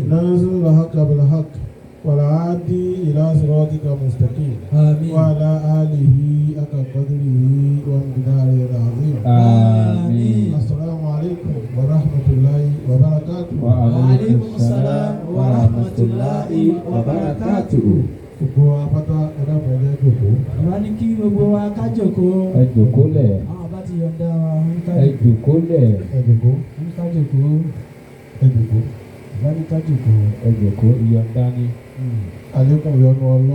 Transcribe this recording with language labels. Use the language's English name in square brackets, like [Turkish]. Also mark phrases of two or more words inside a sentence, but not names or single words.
[Arabic] نازل الحق بالحق والعادي إلى صراطك المستقيم آمين. وعلى آله حق قدره ومقداره العظيم. آمين. السلام عليكم ورحمة الله وبركاته. وعليكم السلام ورحمة الله وبركاته. [Yoruba] gbogbo apáta ẹ̀dá pẹ̀lẹ́ jòkó. Bàbá ní kí gbogbo wa ká jókòó. Ẹ jókòólẹ̀. Àwọn bá ti yọ̀ǹda wa ń ká Ẹ jókòólẹ̀. ẹ jòkó. ń ká jókòó. ẹ jòkó. Bàbá ní ká jókòó. Ẹ jókòó ìyọ̀ǹda ni. àlékún ìyọ́nú Ọlọ́run.